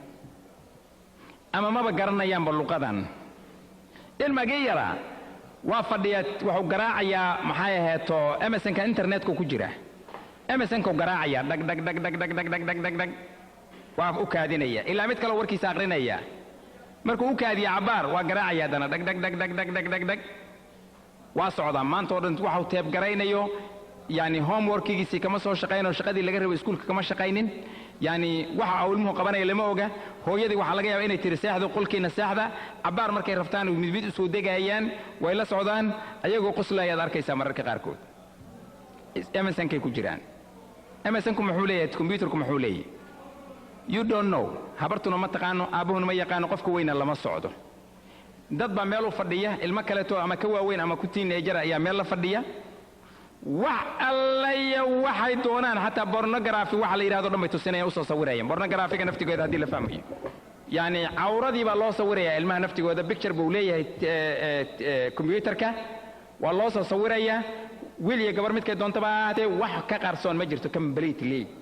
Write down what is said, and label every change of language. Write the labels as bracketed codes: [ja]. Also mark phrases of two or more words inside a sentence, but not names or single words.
[so] ama maba garanayaan luqadan ilmagii yara waa fadhiyad wuxuu garaacayaa maxay aheeto MSN-ka internetka ku jira MSN-ka garaacaya dag dag dag dag dag dag dag dag dag dag waa u kaadinaya ilaa mid kale warkiisa aqrinaya markuu u kaadiyo cabaar waa garaacaya dana dag dag dag dag dag dag dag dag waa socda maanta oo dhan waxa uu teeb garaynayo يعني homework-giisii kama soo shaqeynoo shaqadii laga rabay iskuulka kama shaqeynin yani waxa uu ilmuhu qabanaya lama oga hooyadii waxa laga yaabaa inay tiri seexdo qolkiina seexda cabaar markay raftaan mid soo degayaan way la socdaan ayagoo qoslayaad arkaysa mararka qaar kood MSN-kay ku jiraan MSN-ku muxuu leeyahay computer-ku muxuu leeyahay [en] you don't know [so] habartuna ma taqaano aabuhuna ma yaqaano qofka weyna lama socdo dad baa meel u fadhiya ilmo kale to ama ka waaweyn ama ku teenager ayaa meel la fadhiya wax allaya waxay doonaan xataa pornography waxa la yiraahdo dhamay tusinaya u soo sawirayaan pornography-ga naftigeeda hadii la fahmayo yani awradii baa loo sawiraya ilmaha naftigooda picture buu leeyahay computer-ka waa loo soo sawiraya wiil iyo gabar midkay doontaba ahaatee wax ka qarsoon ma jirto completely